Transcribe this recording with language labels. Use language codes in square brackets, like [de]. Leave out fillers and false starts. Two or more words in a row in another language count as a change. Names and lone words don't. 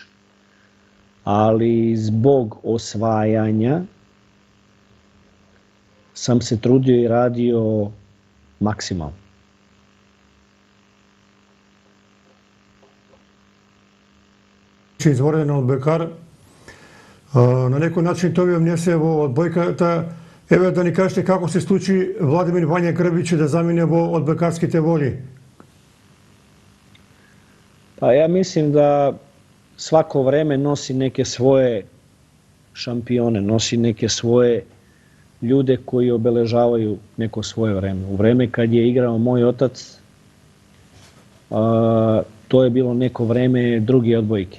[sr] Ali zbog osvajanja sam se trudio i radio maksimalno. [mk] Izvoreden odbojkar. На некој начин тоа ви внесе во одбојката. Еве да ни кажете како се случи Владимир Вања Грбич да замине во одбојкарските води? [sr] Pa ja mislim da svako vreme nosi neke svoje šampione, nosi neke svoje ljude koji obeležavaju neko svoje vreme. U vreme kad je igrao moj otac, to je bilo neko vreme druge odbojke.